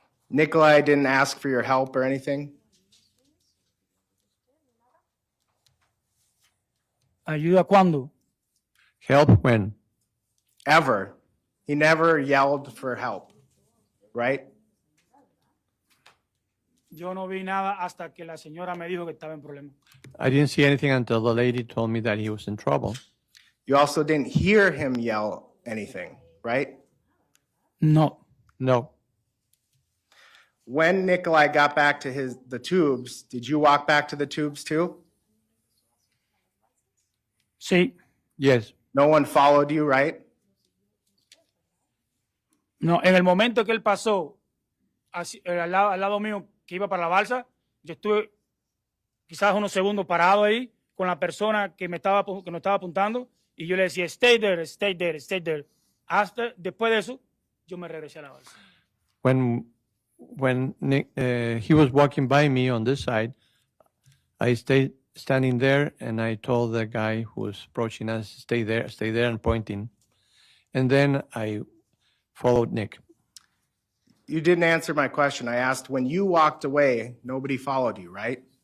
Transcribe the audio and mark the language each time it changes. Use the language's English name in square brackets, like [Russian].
[English] Nicolai didn't ask for your help or anything. [Spanish] ¿Ayuda cuándo? [English] Help when? Ever. He never yelled for help, right? [Spanish] Yo no vi nada hasta que la señora me dijo que estaba en problema. [English] I didn't see anything until the lady told me that he was in trouble. You also didn't hear him yell anything, right? [Spanish] No. [English] No. When Nicolai got back to the tubes, did you walk back to the tubes too? [Spanish] Sí. [English] Yes. No one followed you, right? [Spanish] No, en el momento que él pasó al lado mío que iba para la balsa, yo estuve quizás unos segundos parado ahí con la persona que nos estaba apuntando y yo le decía, [English] stay there, stay there, stay there. [Spanish] Hasta después de eso, yo me regresé a la balsa. [English] When Nick, he was walking by me on this side, I stayed standing there and I told the guy who was approaching us, stay there and pointing. And then I followed Nick. You didn't answer my question. I asked, when you walked away, nobody followed you, right?